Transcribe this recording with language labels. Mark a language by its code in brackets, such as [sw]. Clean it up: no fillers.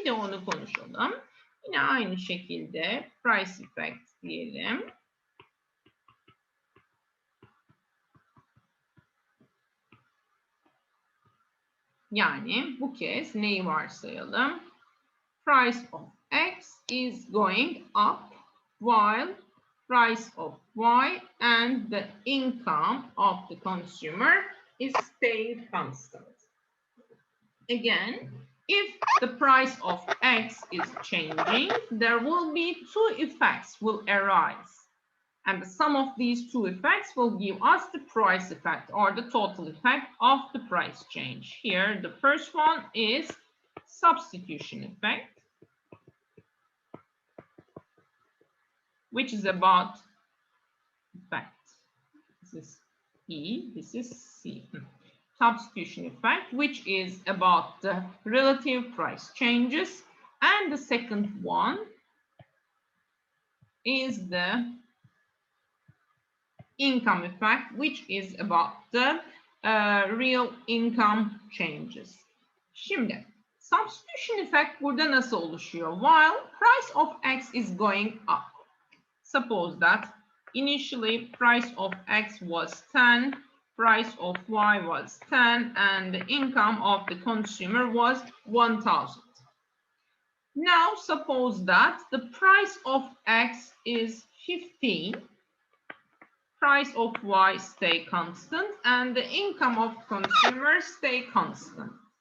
[tr] Bir de onu konuşalım. Yine aynı şekilde price effect diyelim. Yani bu kez neyi varsayalım? [en] Price of X is going up while price of Y and the income of the consumer is staying constant. Again, if the price of X is changing, there will be two effects will arise. And the sum of these two effects will give us the price effect or the total effect of the price change. Here, the first one is substitution effect, which is about effect. This is E, this is C. Substitution effect, which is about the relative price changes. And the second one is the income effect, which is about the real income changes. [tr] Şimdi substitution effect burada nasıl oluşuyor? [en] While price of X is going up. Suppose that initially price of X was 10, price of Y was 10, and the income of the consumer was 1,000. Now suppose that the price of X is 15, price of Y stay constant, and the income of consumers stay constant.